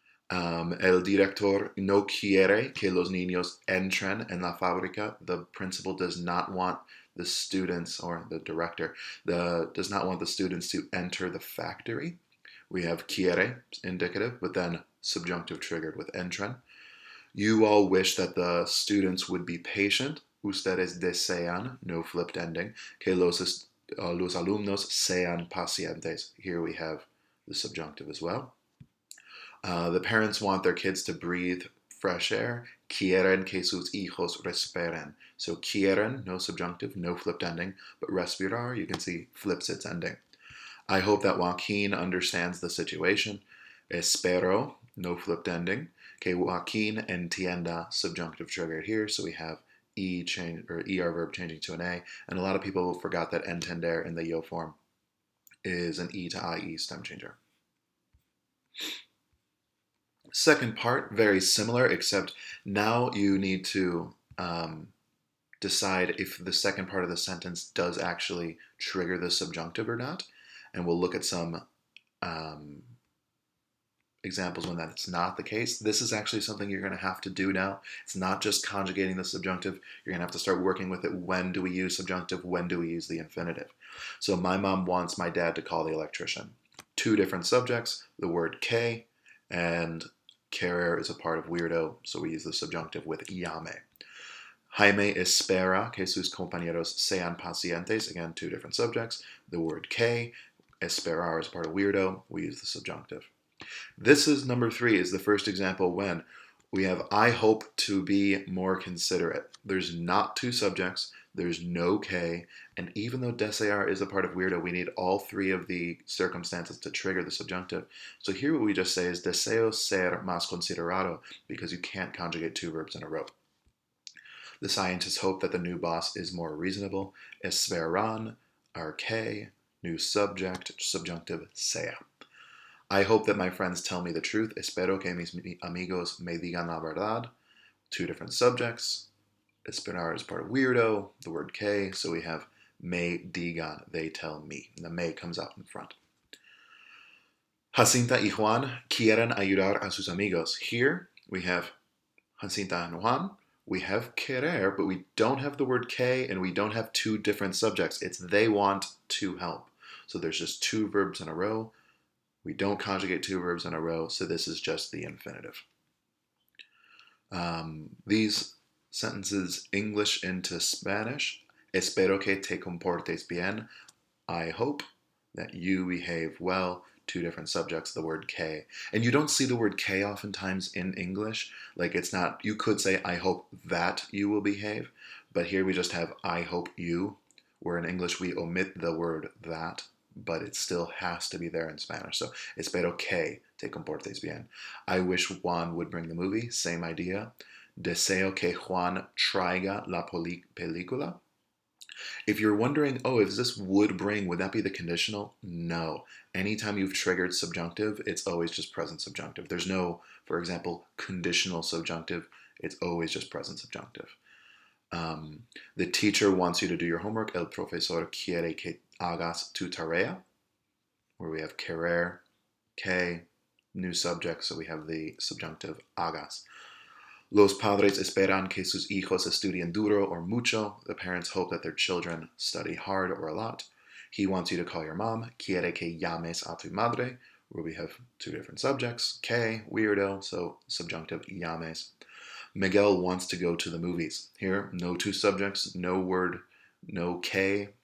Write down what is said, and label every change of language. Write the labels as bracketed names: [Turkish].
[Spanish] El director no quiere que los niños entren en la fábrica. [English] The principal does not want the students, or the director, does not want the students to enter the factory. We have quiere, indicative, but then subjunctive triggered with entren. You all wish that the students would be patient. [Spanish] Ustedes desean, [English] no flipped ending, [Spanish] que los alumnos sean pacientes. [English] Here we have the subjunctive as well. The parents want their kids to breathe fresh air. [Spanish] Quieren que sus hijos respiren. [English] So quieren, no subjunctive, no flipped ending, but respirar, you can see, flips its ending. I hope that Joaquin understands the situation. [Spanish] Espero, [English] no flipped ending. [Spanish] Que Joaquin entienda, [English] subjunctive triggered here, so we have E change, or ER verb changing to an A, and a lot of people forgot that entender in the yo form is an E to IE stem changer. Second part, very similar, except now you need to decide if the second part of the sentence does actually trigger the subjunctive or not. And we'll look at some examples when that's not the case. This is actually something you're going to have to do now. It's not just conjugating the subjunctive. You're going to have to start working with it. When do we use subjunctive? When do we use the infinitive? So my mom wants my dad to call the electrician. Two different subjects, the word que, and querer is a part of weirdo, so we use the subjunctive with llame. [Spanish] Jaime espera que sus compañeros sean pacientes. [English] Again, two different subjects. The word que, esperar is part of weirdo, we use the subjunctive. This is number 3, is the first example when we have I hope to be more considerate. There's not two subjects, there's no que, and even though desear is a part of weirdo, we need all 3 of the circumstances to trigger the subjunctive. So here what we just say is [Spanish] deseo ser más considerado, [English] because you can't conjugate 2 verbs in a row. The scientists hope that the new boss is more reasonable. Esperan, arque, new subject, subjunctive, sea. I hope that my friends tell me the truth. [Spanish] Espero que mis amigos me digan la verdad. [English] Two different subjects. Esperar is part of weirdo, the word que, so we have [Spanish] me digan, [English] they tell me. And the me comes out in front. [Spanish] Jacinta y Juan quieren ayudar a sus amigos. [English] Here we have Jacinta and Juan. We have querer, but we don't have the word que, and we don't have two different subjects. It's they want to help. So there's just two verbs in a row. We don't conjugate two verbs in a row, so this is just the infinitive. These sentences English into Spanish. [Spanish] Espero que te comportes bien. [English] I hope that you behave well. Two different subjects, the word que. And you don't see the word que oftentimes in English. Like it's not, you could say, I hope that you will behave. But here we just have, I hope you. Where in English we omit the word that, but it still has to be there in Spanish. So, [Spanish] espero que te comportes bien. [English] I wish Juan would bring the movie. Same idea. [Spanish] Deseo que Juan traiga la película. [English] If you're wondering, oh, if this would bring, would that be the conditional? No. Anytime you've triggered subjunctive, it's always just present subjunctive. There's no, for example, conditional subjunctive. It's always just present subjunctive. The teacher wants you to do your homework. [Spanish] El profesor quiere que hagas tu tarea. [English] Where we have querer, que, new subject, so we have the subjunctive hagas. [Spanish] Los padres esperan que sus hijos estudien duro or mucho. [English] The parents hope that their children study hard or a lot. He wants you to call your mom. [Spanish] Quiere que llames a tu madre, [English] where we have two different subjects. Que, weirdo, so subjunctive llames. Miguel wants to go to the movies. Here, no two subjects, no word, no que.